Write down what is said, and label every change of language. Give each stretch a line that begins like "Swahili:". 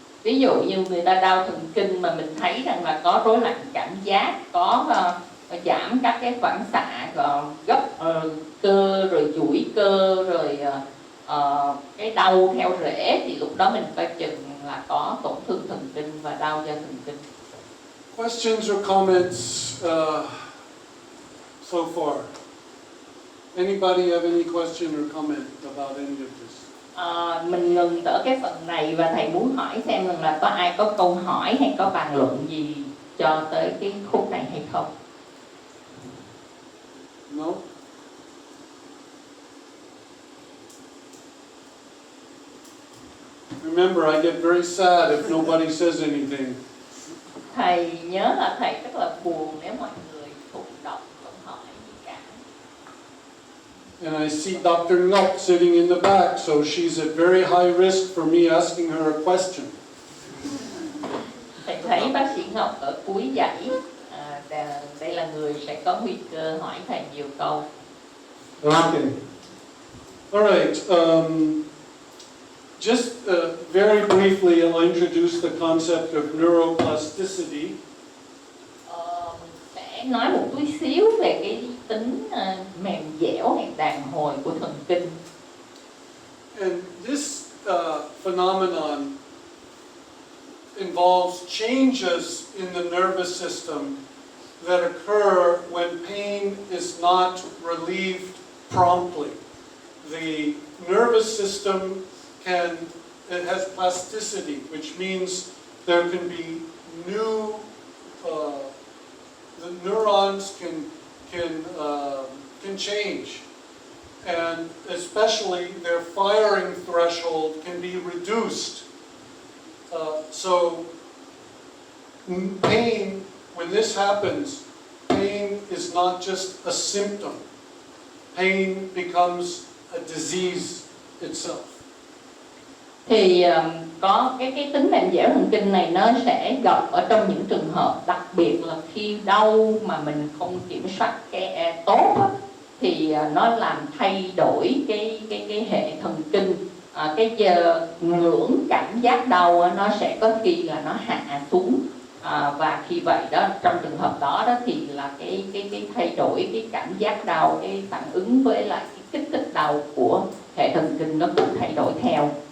Vietnamese: Ví dụ như người ta đau thần kinh mà mình thấy rằng là có rối loạn cảm giác, có giảm các cái phản xạ gấp cơ, rồi duỗi cơ, rồi cái đau theo rễ, thì lúc đó mình coi chừng là có tổn thương thần kinh và đau do thần kinh.
English: Questions or comments so far? Anybody have any question or comment about any of this?
Vietnamese: Mình ngừng ở cái phần này và thầy muốn hỏi xem rằng là có ai có câu hỏi hay có bàn luận gì cho tới cái khúc này hay không?
English: No? Remember, I get very sad if nobody says anything.
Vietnamese: Thầy nhớ là thầy rất là buồn nếu mọi người thụ động không hỏi gì cả.
English: And I see Dr. Ngọc sitting in the back, so she's at very high risk for me asking her a question.
Vietnamese: Thầy thấy bác sĩ Ngọc ở cuối dãy, đây là người sẽ có nguy cơ hỏi thầy nhiều câu.
English: Okay. All right. Just very briefly, I'll introduce the concept of neuroplasticity.
Vietnamese: Mình sẽ nói một chút xíu về cái tính mềm dẻo hay đàn hồi của thần kinh.
English: And this phenomenon involves changes in the nervous system that occur when pain is not relieved promptly. The nervous system it has plasticity, which means there can be new, the neurons can change, and especially their firing threshold can be reduced. So pain, when this happens, pain is not just a symptom. Pain becomes a disease itself.
Vietnamese: Thì có cái tính mềm dẻo thần kinh này nó sẽ gặp ở trong những trường hợp đặc biệt là khi đau mà mình không kiểm soát cái tốt á, thì nó làm thay đổi cái hệ thần kinh, cái giờ ngưỡng cảm giác đau á, nó sẽ có khi là nó hạ xuống, và khi vậy đó, trong trường hợp đó thì là cái thay đổi cái cảm giác đau, cái phản ứng với lại cái kích thích đau của hệ thần kinh nó cũng thay đổi theo.